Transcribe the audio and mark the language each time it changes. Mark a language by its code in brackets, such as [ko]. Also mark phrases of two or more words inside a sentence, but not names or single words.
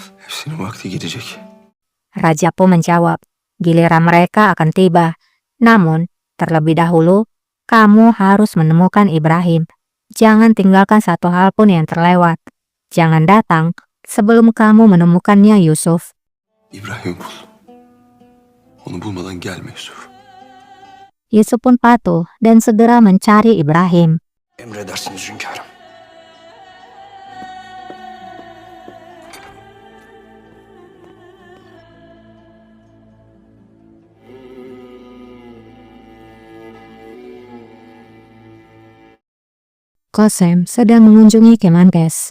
[tr] Hepsinin vakti gelecek. [id] Raja pun menjawab, giliran mereka akan tiba. Namun, terlebih dahulu, kamu harus menemukan Ibrahim. Jangan tinggalkan satu hal pun yang terlewat. Jangan datang sebelum kamu menemukannya, Yusuf. [tr] İbrahim'i bul. Onu bulmadan gelme Yusuf. [id] Yusuf pun patuh dan segera mencari Ibrahim. [tr] Emredersiniz hünkârım. [id] Qasem sedang mengunjungi Kemenkes.